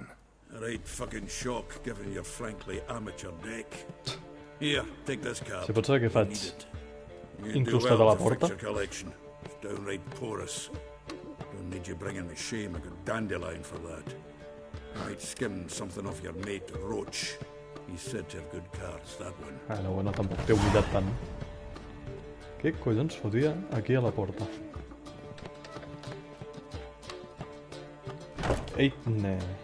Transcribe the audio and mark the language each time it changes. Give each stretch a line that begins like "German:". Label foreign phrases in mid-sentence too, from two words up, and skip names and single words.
English: A right fucking shock, given your frankly amateur deck. Here, take this card.
Catalan: Si pot ser que faig incrustat a la porta.
English: It's downright porous. Don't need you bringing me shame. A good dandelion for that. I might skim something off your mate Roach. He's said to have good cards, that one.
Catalan: No, bueno, tampoc t'he oblidat tant. Què collons fotia aquí a la porta?
English: Eitne.